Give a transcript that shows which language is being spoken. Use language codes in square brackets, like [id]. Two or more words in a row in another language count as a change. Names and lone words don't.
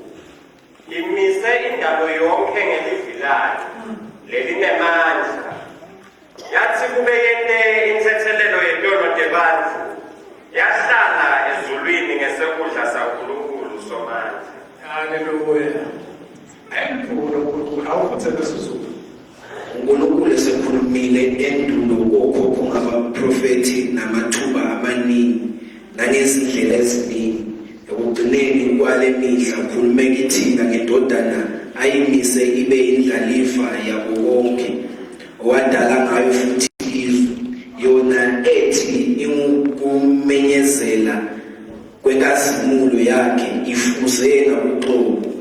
[ss] Imise indalo yonke ngelivi elihlali lelinemandla yathi kube yente inthethelelo yentolo tebantu yahlala ezulwini ngesekudla saNkulunkulu somandla. Hallelujah. Awuphuthe lesizulu. [zu] uNkulunkulu esekhulumile endulo okhokho ngabaprofethi namathuba amaningi nangezindlela eziningi. Ekugcineni kwale mihla ukhulume kithina ngendodana ayimise ibe indlalifa yabo bonke owadala ngayo futhi izwe yona ethi ingukumenyezela kwenkazimulo yakhe ifuze nakuqobo